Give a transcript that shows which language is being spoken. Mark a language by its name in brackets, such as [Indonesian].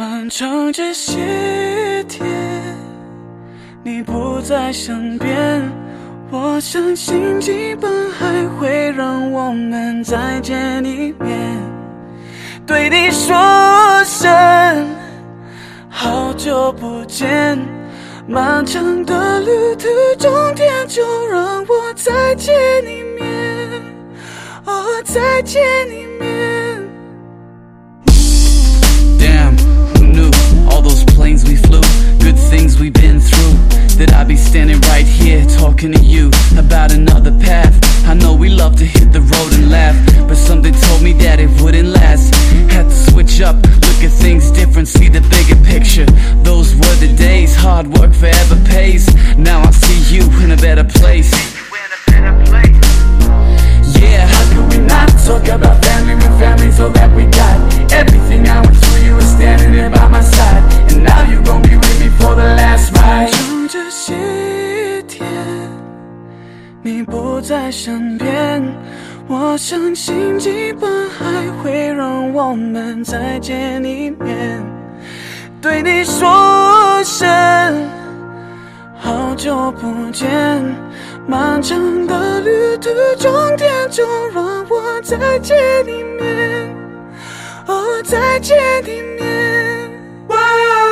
[Chinese] 长这些天你不在身边，我相信剧本还会让我们再见一面，对你说声好久不见，漫长的旅途终点就让我再见一面，哦，再见一面。 [English] Damn, who knew all those planes we flew, good things we've been throughThat I'd be standing right here talking to you about another path. I know we love to hit the road and laugh, but something told me that it wouldn't last. Had to switch up, look at things different, see the bigger picture. Those were the days, hard work forever pays. Now I see you in a better place. Yeah, how could we not talk about family when family's all that we got? Everything I went through, you were standing there by my side, and now you're gonna be with me for the last ride. [Chinese] 这些天你不在身边，我相信剧本还会让我们再见一面，对你说声好久不见，漫长的旅途终点就让我再见一面，哦，再见一面。